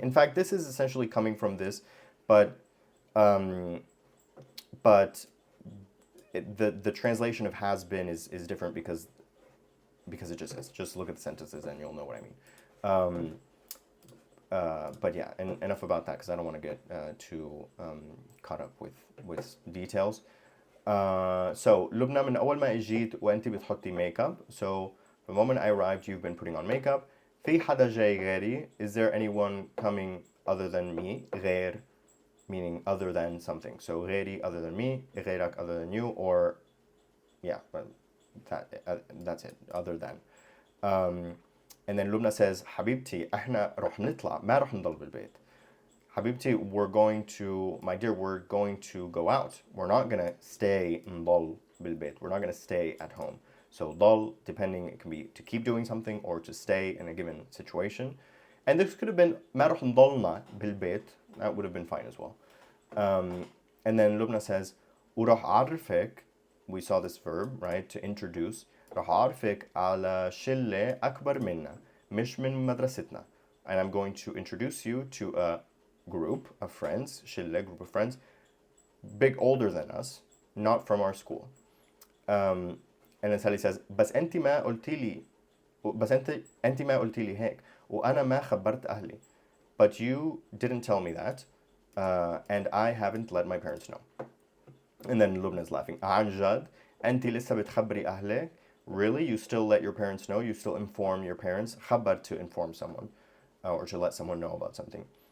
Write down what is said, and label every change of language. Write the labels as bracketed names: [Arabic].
[English] In fact, this is essentially coming from this, but um, but the translation of has been is different because it just is. Just look at the sentences and you'll know what I mean. But yeah, and enough about that because I don't want to get too caught up with details. [Arabic] So لبنى من أول ما إجيت وأنت بتحطي makeup. [English] So the moment I arrived, you've been putting on makeup. [Arabic] في حدا جاي غيري. [English] Is there anyone coming other than me? غير meaning other than something. So غيري other than me, غيرك other than you, or yeah, but that's it. Other than. And then Lubna says [Arabic] حبيبتي احنا رح نطلع ما رح نضل بالبيت. [English] Habibti, my dear, we're going to go out. We're not going to stay [Arabic] نضل بالبيت. [English] We're not going to stay at home. So ضل, depending, it can be to keep doing something or to stay in a given situation. And this could have been [Arabic] ما رح نضلنا بالبيت. [English] That would have been fine as well. And then Lubna says [Arabic] وراح أعرفك. [English] We saw this verb, right, to introduce. [Arabic] راح أعرفك على شلة أكبر منا مش من مدرستنا. [English] And I'm going to introduce you to a group of friends, شلة, group of friends, big older than us, not from our school. And then Sally says [Arabic] بس أنت ما قلتي لي بس أنت ما قلتي لي هيك وأنا ما خبرت أهلي. [English] But you didn't tell me that, and I haven't let my parents know. And then Lubna's laughing. [Arabic] عن جد أنت لسه بتخبري أهلك? [English] Really? You still let your parents know? You still inform your parents? خبر, to inform someone, or to let someone know about something.